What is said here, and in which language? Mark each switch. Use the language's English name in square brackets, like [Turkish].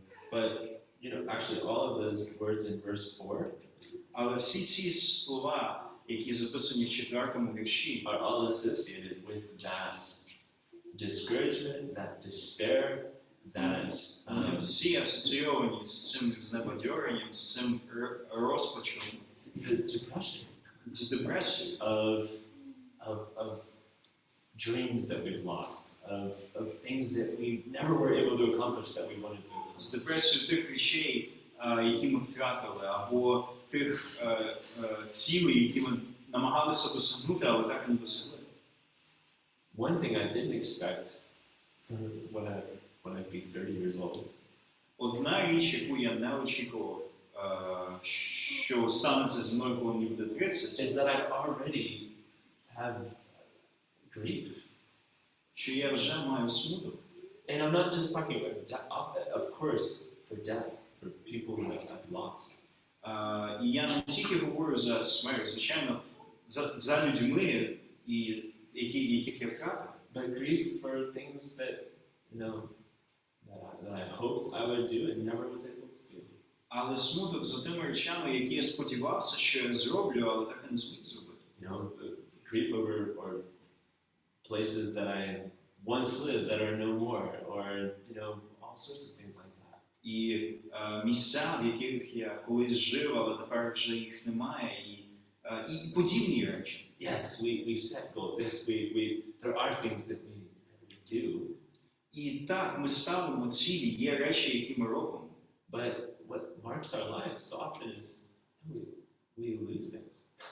[English] But, you know, actually all of those words in verse 4 [Ukrainian] Але всі ці слова, які записані в 4-му вірші, [English] are all associated with that discouragement, that despair, that [Ukrainian] вони всі асоційовані з цим знебадьоренням, з цим розпачем, [English] the depression [Ukrainian] з депресією, [English] of dreams that we've lost, of things that we never were able to accomplish that we wanted to. [Ukrainian] з депресією тих речей, які ми втратили, або тих цілей, які ми намагалися досягнути, але так і не досягли. [English] One thing I didn't expect when I'd be 30 years old [Ukrainian] Одна річ, яку я не очікував, що станеться зі мною, коли мені буде 30, [English] is that I already have grief. [Ukrainian] що я вже маю смуток. [English] And I'm not just talking about death, of course, for death, for people who I've lost. [Ukrainian] І я не тільки говорю за смерть, звичайно, за людьми, яких я втратив. [English] But grief for things that, that I hoped I would do and never was able to do. [Ukrainian] Але смуток за тими речами, які я сподівався, що я зроблю, але так і не зміг зробити. [English] Grief over or places that I once lived that are no more, or all sorts of things like that. [Ukrainian] І місця, в яких я колись жив, але тепер вже їх немає, і подібні речі. [English] Yes, we set goals. Yes, there are things that we do. [Ukrainian] І так, ми ставимо цілі, є речі, які ми робимо. [English] But what marks our life so often is we lose things.